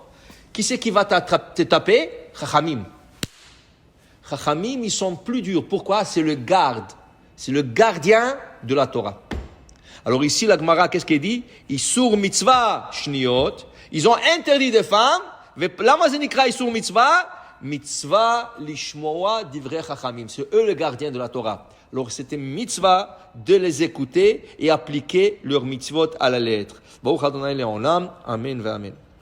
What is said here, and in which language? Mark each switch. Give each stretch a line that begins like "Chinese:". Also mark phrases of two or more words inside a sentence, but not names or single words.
French: Qui c'est qui va te taper? Chachamim. Chachamim, ils sont plus durs. Pourquoi? C'est le gardien de la Torah. Alors ici, la Gemara, qu'est-ce qu'elle dit?
Hebrew: איסור מצוה שניות.
French: Ils ont interdit des femmes.
Hebrew: למה זה נקרא איסור מצוה? מצוה לשמוע דברי חכמים.
French: C'est eux le gardien de la Torah. Alors c'était mitzvah de les écouter et appliquer leurs mitzvot à la lettre.
Hebrew: ברוך אדוני לעולם. אמן ואמן.